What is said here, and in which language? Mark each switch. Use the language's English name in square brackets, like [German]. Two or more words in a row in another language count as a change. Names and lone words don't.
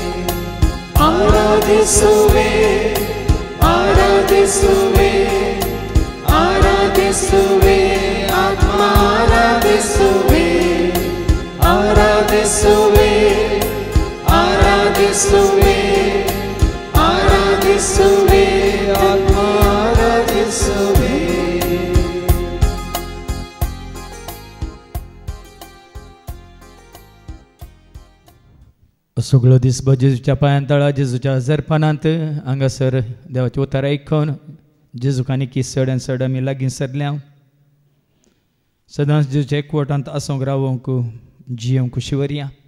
[Kannada] ಆರಾಧಿಸುವೆ ಆರಾಧಿಸುವೆ ಆರಾಧಿಸುವೆ ಆತ್ಮ ಆರಾಧಿಸುವೆ ಆರಾಧಿಸುವೆ ಆರಾಧಿಸುವೆ ಆರಾಧಿಸುವೆ ಆತ್ಮ ಆರಾಧಿಸುವೆ [Konkani] सगळो दिसभर जेजूच्या पांयां तळा जेजूच्या जरपणांत हांगासर देवाचें उतर आयकून जेजूक आनी की चड आनी चड आमी लागीं सरल्या सदांच जेजूच्या एकवटांत आसूंक रावूंक जियोंक शिवरया